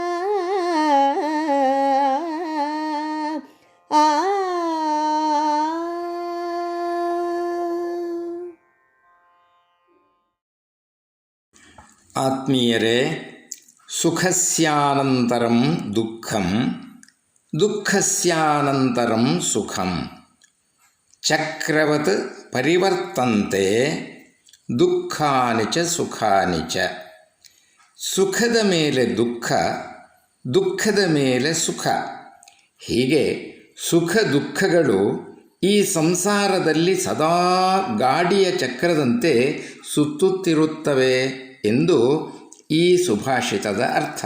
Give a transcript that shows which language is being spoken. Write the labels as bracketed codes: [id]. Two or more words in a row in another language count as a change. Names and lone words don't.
[sa] ಆತ್ಮೀಯರೇ, ಸುಖಸ್ಯಾನಂತರಂ ದುಃಖಂ ದುಃಖಸ್ಯಾನಂತರಂ ಸುಖಂ ಚಕ್ರವತ್ ಪರಿವರ್ತಂತೆ ದುಃಖಾನಿ ಚ ಸುಖಾನಿ ಚ. [kn] ಸುಖದ ಮೇಲೆ ದುಃಖ, ದುಃಖದ ಮೇಲೆ ಸುಖ, ಹೀಗೆ ಸುಖ ದುಃಖಗಳು ಈ ಸಂಸಾರದಲ್ಲಿ ಸದಾ ಗಾಡಿಯ ಚಕ್ರದಂತೆ ಸುತ್ತುತ್ತಿರುತ್ತವೆ ಎಂದು ಈ ಸುಭಾಷಿತದ ಅರ್ಥ.